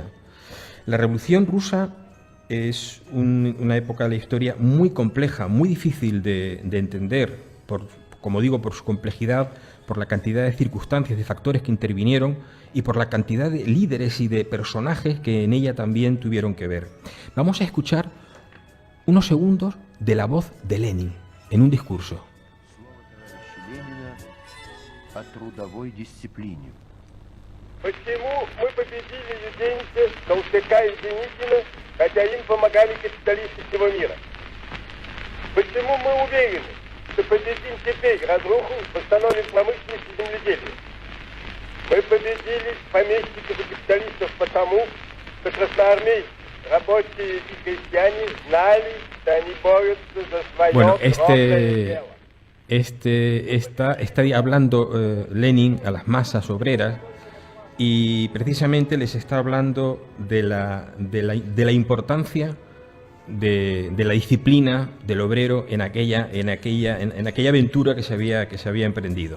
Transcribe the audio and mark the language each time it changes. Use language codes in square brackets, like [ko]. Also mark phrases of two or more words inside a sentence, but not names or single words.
[es] La Revolución Rusa es una época de la historia muy compleja, muy difícil de entender, como digo, por su complejidad, por la cantidad de circunstancias, de factores que intervinieron y por la cantidad de líderes y de personajes que en ella también tuvieron que ver. Vamos a escuchar unos segundos de la voz de Lenin en un discurso. [ru] Почему мы победили Юденича, Толстяка и Деникина, хотя им помогали капиталисты всего мира? Почему мы уверены, что победим теперь разруху, восстановим промышленность и земледелие? Мы победили помещиков и капиталистов потому, что красноармейцы, рабочие и крестьяне знали, что они борются за свое ровное дело. [es] Está hablando Lenin a las masas obreras y precisamente les está hablando de la importancia de la disciplina del obrero en aquella aventura que se había emprendido.